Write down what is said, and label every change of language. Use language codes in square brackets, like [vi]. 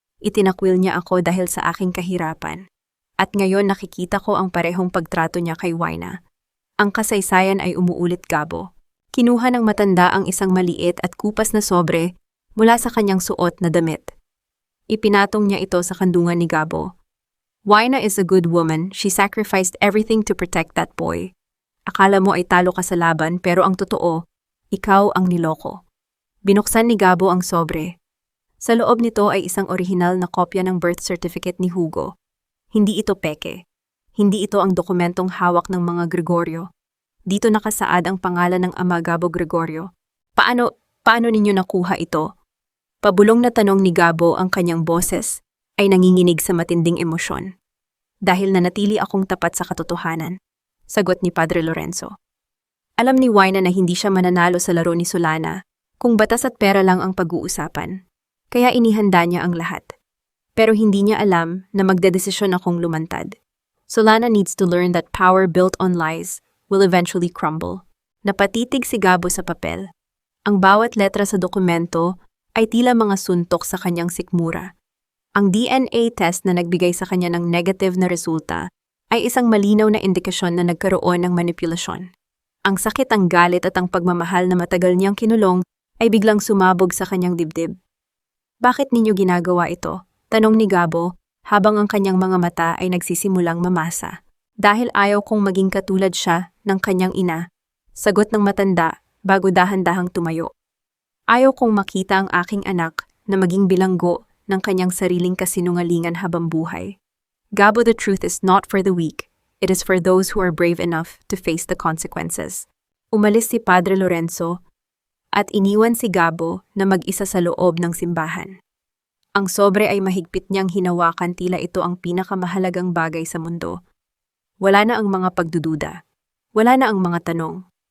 [tl] Itinakwil niya ako dahil sa aking kahirapan. At ngayon nakikita ko ang parehong pagtrato niya kay Waina. Ang kasaysayan ay umuulit, Gabo. Kinuha ng matanda ang isang maliit at kupas na sobre mula sa kanyang suot na damit. Ipinatong niya ito sa kandungan ni Gabo. [en] Waina is a good woman. She sacrificed everything to protect that boy. [tl] Akala mo ay talo ka sa laban pero ang totoo, ikaw ang niloko. Binuksan ni Gabo ang sobre. Sa loob nito ay isang orihinal na kopya ng birth certificate ni Hugo. Hindi ito peke. Hindi ito ang dokumentong hawak ng mga Gregorio. Dito nakasaad ang pangalan ng ama Gabo Gregorio. Paano ninyo nakuha ito? Pabulong na tanong ni Gabo, ang kanyang boses ay nanginginig sa matinding emosyon. Dahil nanatili akong tapat sa katotohanan, sagot ni Padre Lorenzo. Alam ni Waina na hindi siya mananalo sa laro ni Solana kung batas at pera lang ang pag-uusapan. Kaya inihanda niya ang lahat. Pero hindi niya alam na magdedesisyon akong lumantad. [en] Solana needs to learn that power built on lies will eventually crumble. [tl] Napatitig si Gabo sa papel. Ang bawat letra sa dokumento ay tila mga suntok sa kanyang sikmura. Ang DNA test na nagbigay sa kanya ng negative na resulta ay isang malinaw na indikasyon na nagkaroon ng manipulasyon. Ang sakit, ang galit at ang pagmamahal na matagal niyang kinulong ay biglang sumabog sa kanyang dibdib. Bakit ninyo ginagawa ito? Tanong ni Gabo habang ang kanyang mga mata ay nagsisimulang mamasa. Dahil ayaw kong maging katulad siya ng kanyang ina, sagot ng matanda bago dahan-dahang tumayo. Ayaw kong makita ang aking anak na maging bilanggo ng kanyang sariling kasinungalingan habang buhay. [en] Gabo, the truth is not for the weak. It is for those who are brave enough to face the consequences. [tl] Umalis si Padre Lorenzo at iniwan si Gabo na mag-isa sa loob ng simbahan. Ang sobre ay mahigpit niyang hinawakan, tila ito ang pinakamahalagang bagay sa mundo. Wala na ang mga pagdududa. Wala na ang mga tanong.